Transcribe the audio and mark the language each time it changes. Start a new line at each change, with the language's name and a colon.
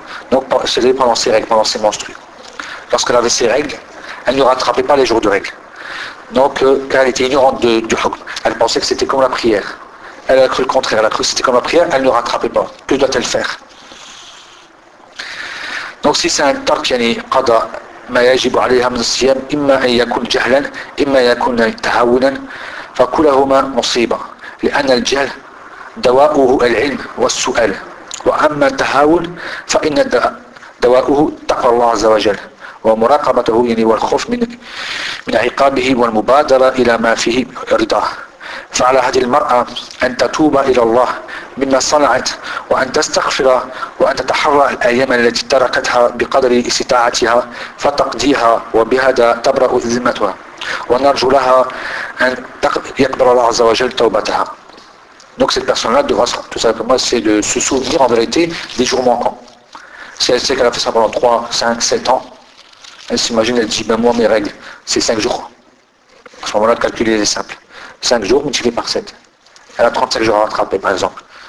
French: Donc c'était pendant ses règles, pendant ses menstrues. Lorsqu'elle avait ses règles, elle ne rattrapait pas les jours de règles. Donc, car elle était ignorante du hukm, elle pensait que c'était comme la prière. Elle a cru le contraire, elle a cru que c'était comme la prière, elle ne rattrapait pas. Que doit-elle faire? Donc si c'est un tarq,
Arabic: yani qada, ما يجب عليها من الصيام إما أن يكون جهلا إما يكون تهاونا فكلهما مصيبة لأن الجهل دواؤه العلم والسؤال وأما التهاون فإن دواؤه تقوى الله عز وجل ومراقبته يعني والخوف من عقابه والمبادرة إلى ما فيه رضاه فعلى هذه المرأة أن تتوب إلى الله مما صنعت وأن تستغفر وأن تتحرى الأيام التي تركتها بقدر استطاعتها فتقضيها وبهذا تبرأ ذمتها ونرجو لها أن يقبل الله عز وجل توبتها.
French: Donc cette personne-là devra tout simplement essayer de se souvenir en vérité des jours manquants. Si elle sait qu'elle a fait ça pendant 3, 5, 7 ans, elle s'imagine, elle dit, ben moi mes règles, c'est 5 jours. À ce moment-là, le calcul est simple. 5 jours multiplié par 7. Elle a 35 jours à rattraper, par exemple.